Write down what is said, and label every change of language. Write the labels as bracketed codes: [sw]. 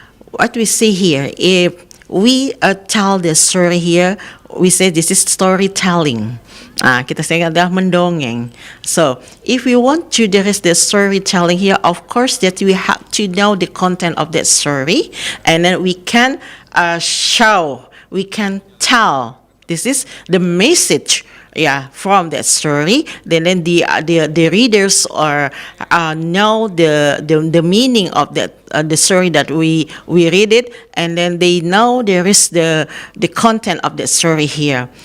[en] What we see here, if we tell the story here, we say this is storytelling. [id] Kita say adalah mendongeng. [en] So, if we want to there is the storytelling here, of course that we have to know the content of that story, and then we can show, we can tell. This is the message, from that story. Then the readers are know the meaning of that the story that we read it, and then they know there is the content of the story here.